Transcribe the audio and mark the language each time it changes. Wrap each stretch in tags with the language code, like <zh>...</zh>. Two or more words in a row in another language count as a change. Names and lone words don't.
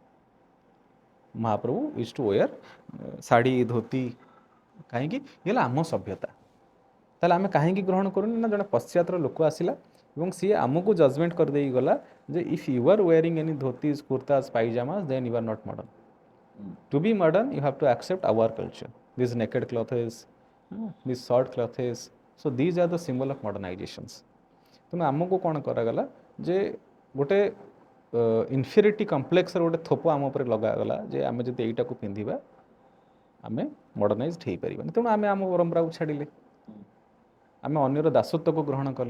<en>ମହାପ୍ରଭୁ use to wear</en> <or>ଶାଢ଼ୀ ଧୋତି। କାହିଁକି? ଇଏ ହେଲା ଆମ ସଭ୍ୟତା। ତାହେଲେ ଆମେ କାହିଁକି ଗ୍ରହଣ କରୁନି? ନା ଜଣେ ପଶ୍ଚାତର ଲୋକ ଆସିଲା ଏବଂ ସିଏ ଆମକୁ ଜଜମେଣ୍ଟ କରିଦେଇକି ଗଲା ଯେ</or> <en>if you are wearing any dhotis kurtas pajamas then you are not modern. To be modern, you have to accept our culture. This naked clothes, this short clothes. So these are the symbol of modernizations.</en> <or>ତେଣୁ ଆମକୁ କ'ଣ କରାଗଲା ଯେ ଗୋଟେ</or> <en>ଇନଫିରିଟି କମ୍ପ୍ଲେକ୍ସର</en> <or>ଗୋଟେ ଥୋପ ଆମ ଉପରେ ଲଗାଗଲା ଯେ ଆମେ ଯଦି ଏଇଟାକୁ ପିନ୍ଧିବା ଆମେ ମଡ଼ର୍ଣ୍ଣାଇଜ୍ଡ ହେଇପାରିବାନି। ତେଣୁ ଆମେ ଆମ ପରମ୍ପରାକୁ ଛାଡ଼ିଲେ, ଆମେ ଅନ୍ୟର ଦାସତ୍ୱକୁ ଗ୍ରହଣ କଲେ।</or>